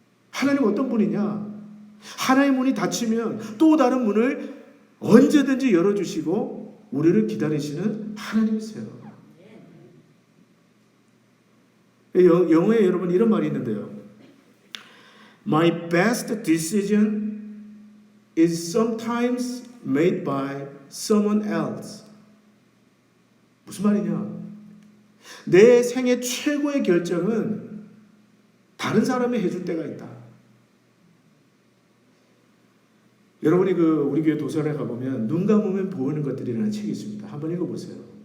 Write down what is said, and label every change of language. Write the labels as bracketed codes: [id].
[ko] 하나님 어떤 분이냐? 하나님의 문이 닫히면 또 다른 문을 언제든지 열어주시고 우리를 기다리시는 하나님이세요. 영어에 여러분 이런 말이 있는데요. [en] My best decision is sometimes made by someone else. [ko] 무슨 말이냐? 내 생애 최고의 결정은 다른 사람이 해줄 때가 있다. 여러분이 우리 교회 도서관에 가보면 눈 감으면 보이는 것들이라는 책이 있습니다. 한번 읽어보세요.